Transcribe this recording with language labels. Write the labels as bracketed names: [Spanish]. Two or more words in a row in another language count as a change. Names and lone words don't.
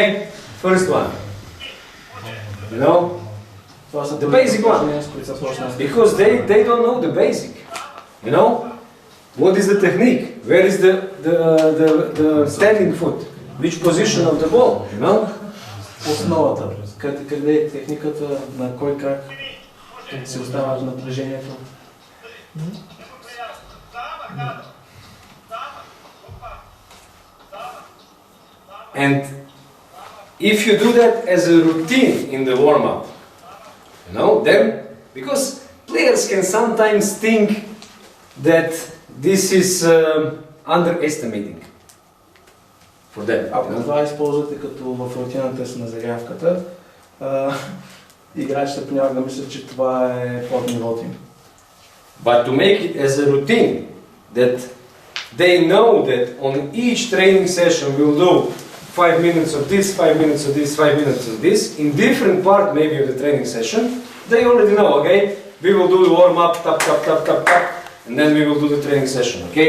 [English] First one. You know, the basic one, because they don't know the basic. You know, what is the technique? Where is the standing foot? Which position of the ball? You know, [Bulgarian] основата. Къде е техниката, на кой крак се остава напрежението? [English] And if you do that as a routine in the warm-up, you know, then, because players can sometimes think that this is underestimating for them. [Bulgarian] Ако това използвате като в рутината си на загрявката, играчите понякога мислят, че това е под нивото им. [English] But to make it as a routine, that they know that on each training session we'll do 5 minutes of this, 5 minutes of this, 5 minutes of this, in different part maybe of the training session, they already know, okay? We will do the warm-up, tap, tap, tap, tap, tap, and then we will do the training session, okay?